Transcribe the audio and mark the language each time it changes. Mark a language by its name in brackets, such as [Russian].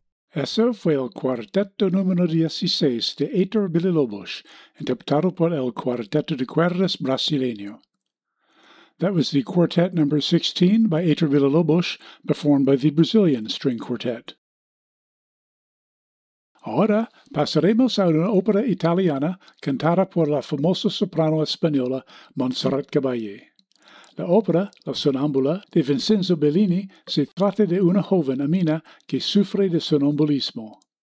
[Spanish] Esso fue el cuarteto número 16 de Heitor Villa-Lobos, interpretado por el Cuarteto de Cuerdas Brasileño. [English] That was the quartet number 16 by Heitor Villa-Lobos, performed by the Brazilian String Quartet. [Spanish] Ahora pasaremos a una ópera italiana cantada por la famosa soprano española Montserrat Caballé. La ópera, La Sonnambula, de Vincenzo Bellini, se trata de una joven amina que sufre de sonambulismo.